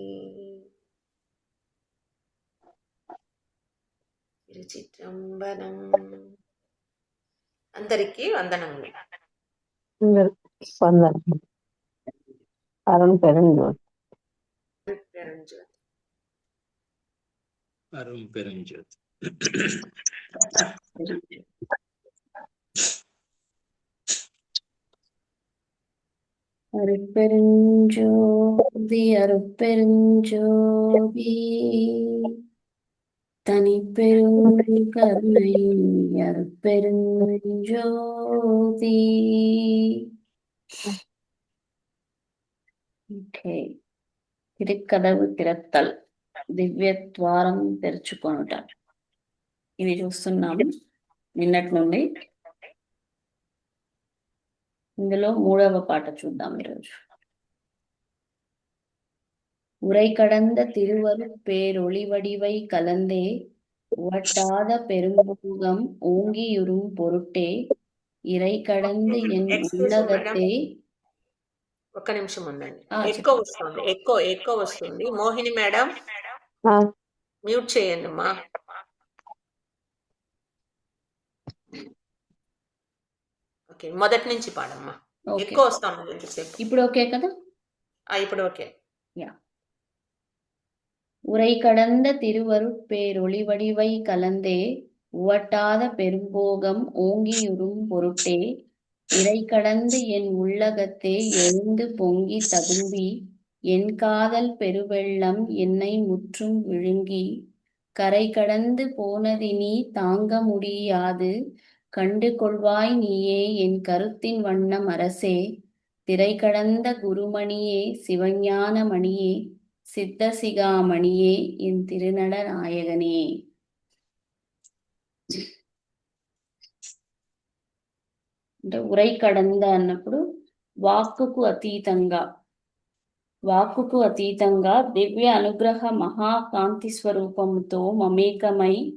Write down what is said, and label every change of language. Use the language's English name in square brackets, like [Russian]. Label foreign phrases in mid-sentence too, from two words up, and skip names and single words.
[Telugu] తిరుచిట్రంబలం. అందరికీ వందనములు. అరుణ్ పెరుంజ్యోతి. [Tamil] அருட்பெருஞ்சோதி அருட்பெருஞ்சோதி தனிப்பெரும் கருணை அருட்பெருஞ்சோதி. [Telugu] ఓకే. తిరుక్కదవు తిరత్తల్ దివ్యద్వారం తెరుచుకొనుట. ఇది చూస్తున్నాము నిన్నటి నుండి. ఇందులో 3వ పాట చూద్దాం ఈరోజు. [Tamil] உரை கடந்த திருவரு பேரொளிவடிவை கலந்தே உவட்டாத பெரும்பூகம் ஓங்கியுறும் பொருட்டே இறை கடந்து என் உள்ளகத்தே. [Telugu] ఒక్క నిమిషం ఉండండి, ఎక్కువ వస్తుంది, ఎక్కువ వస్తుంది. మోహిని మేడం మ్యూట్ చేయండి అమ్మా. ఓకే, మొదటి నుంచి పాడమ్మా. ఎక్కువ వస్తాను. ఇప్పుడు ఓకే కదా? ఇప్పుడు ఓకే. [Tamil] உரை கடந்த திருவருட்பேரொளிவடிவை கலந்தே உவட்டாத பெரும்போகம் ஓங்கியுறும் பொருட்டே இறை கடந்து என் உள்ளகத்தே எழுந்து பொங்கி ததும்பி என் காதல் பெருவெள்ளம் என்னை முற்றும் விழுங்கி கரை கடந்து போனதினி தாங்க முடியாது கண்டு கொள்வாய் நீயே என் கருத்தின் வண்ணம் அரசே திரை கடந்த குருமணியே சிவஞான மணியே சித்தசிகாமணியே என் திருநட நாயகனே. [Telugu] అంటే [Tamil] உரை கடந்த [Telugu] అన్నప్పుడు వాక్కుకు అతీతంగా దివ్య అనుగ్రహ మహాకాంతి స్వరూపముతో మమేకమై